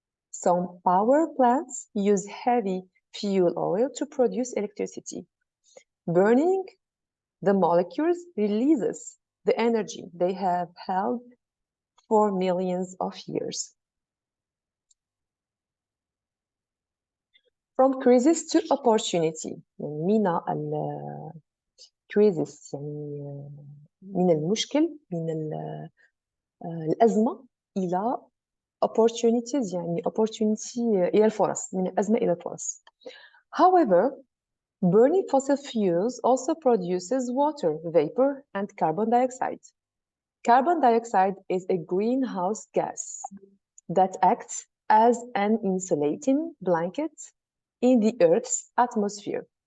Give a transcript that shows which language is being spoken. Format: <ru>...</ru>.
<en>Some power plants use heavy fuel oil to produce electricity. Burning the molecules releases the energy they have held for millions of years. From crisis to opportunity.</en> <ar>من crisis يعني من المشكل من الأزمة إلى opportunities يعني opportunity إلى الفرص من الأزمة إلى الفرص.</ar> <en>However, burning fossil fuels also produces water, vapor, and carbon dioxide. Carbon dioxide is a greenhouse gas that acts as an insulating blanket in the Earth's atmosphere.</en>